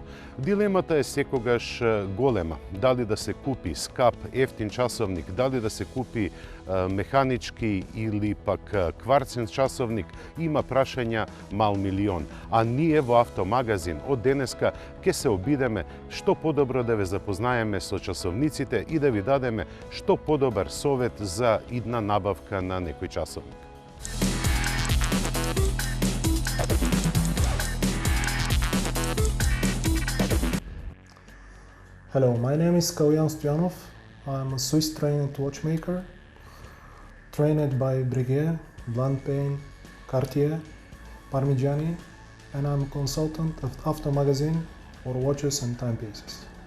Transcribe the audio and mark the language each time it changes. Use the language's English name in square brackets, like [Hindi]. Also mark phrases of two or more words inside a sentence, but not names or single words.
[Macedonian] Дилемата е секогаш голема. Дали да се купи скап, ефтин часовник, дали да се купи механички или пак кварцин часовник, има прашања мал милион. А ние во Автомагазин од денеска ќе се обидеме што подобро да ве запознаеме со часовниците и да ви дадеме што подобар совет за идна набавка на некој часовник. [English] Hello, my name is Kalyan Stoyanov. I'm a Swiss trained watchmaker, trained by Breguet, Blancpain, Cartier, Parmigiani, and I'm a consultant of Автомагазин for watches and timepieces.